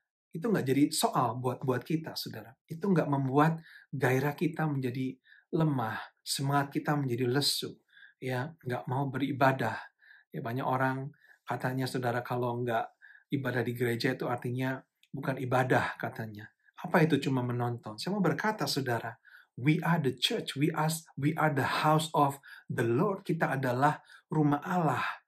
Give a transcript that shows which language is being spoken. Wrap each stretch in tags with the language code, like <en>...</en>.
<id>Itu nggak jadi soal buat kita, saudara. Itu nggak membuat gairah kita menjadi lemah, semangat kita menjadi lesu, ya, nggak mau beribadah. Ya, banyak orang katanya, saudara, kalau nggak ibadah di gereja itu artinya bukan ibadah, katanya. Apa itu cuma menonton? Saya mau berkata, saudara,</id> <en>we are the church, we are the house of the Lord.</en> <id>Kita adalah rumah Allah.</id>